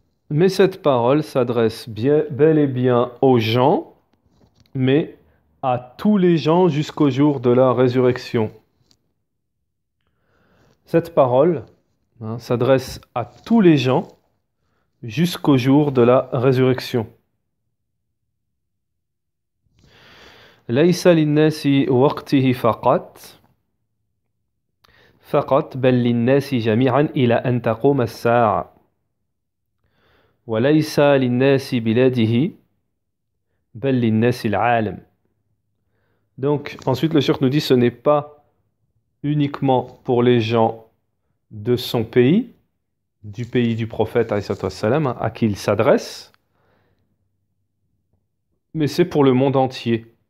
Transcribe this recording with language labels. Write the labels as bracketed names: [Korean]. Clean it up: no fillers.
[French] mais cette parole s'adresse bel et bien aux gens, mais à tous les gens jusqu'au jour de la résurrection. Cette parole s'adresse à tous les gens jusqu'au jour de la résurrection. [Arabic] ليس للناس وقته فقط بل للناس جميعا إلى أن تقوم الساعة وليس للناس بلاده بل للناس العالم. [French] Donc ensuite le cheikh nous dit, ce n'est pas uniquement pour les gens de son pays, du pays du prophète à qui il s'adresse, mais c'est pour le monde entier.